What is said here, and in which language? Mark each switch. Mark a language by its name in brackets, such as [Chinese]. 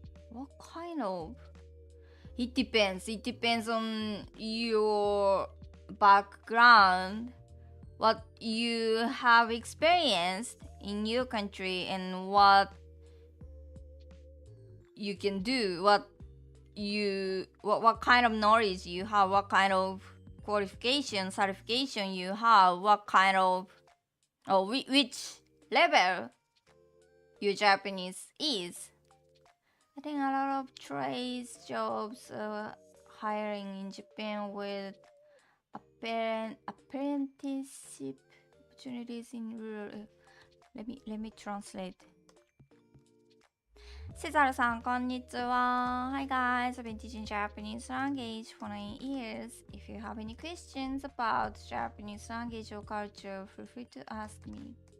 [English] What kind of? It depends. It depends on your background, what you have experienced in your country, and what you can do, what kind of knowledge you have, what kind of qualification, certification you have, what kind of or which level your Japanese is. I think a lot of trades jobs hiring in Japan with apprenticeship opportunities in rural. Let me translate. [Japanese] セザルさん、こんにちは。 [English] Hi guys, I've been teaching Japanese language for 9 years. If you have any questions about Japanese language or culture, feel free to ask me.